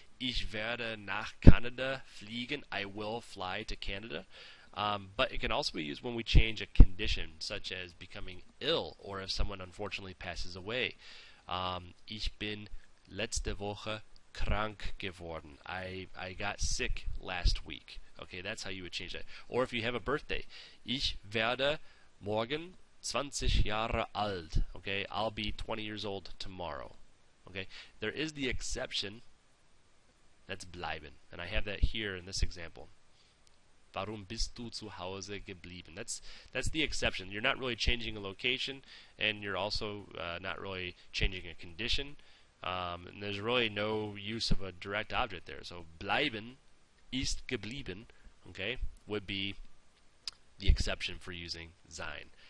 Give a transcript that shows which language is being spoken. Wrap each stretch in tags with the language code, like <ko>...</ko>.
<de>Ich werde nach Canada fliegen.</de> <en>I will fly to Canada. But it can also be used when we change a condition, such as becoming ill, or if someone unfortunately passes away.</en> <de>Ich bin letzte Woche krank geworden.</de> <en>I got sick last week. Okay, that's how you would change that. Or if you have a birthday.</en> <de>Ich werde morgen 20 Jahre alt.</de> <en>Okay, I'll be 20 years old tomorrow. Okay, there is the exception. That's bleiben, and I have that here in this example.</en> <de>Warum bist du zu Hause geblieben?</de> <en>That's the exception. You're not really changing a location, and you're also not really changing a condition. And there's really no use of a direct object there. So bleiben, ist geblieben, okay, would be the exception for using sein.</en>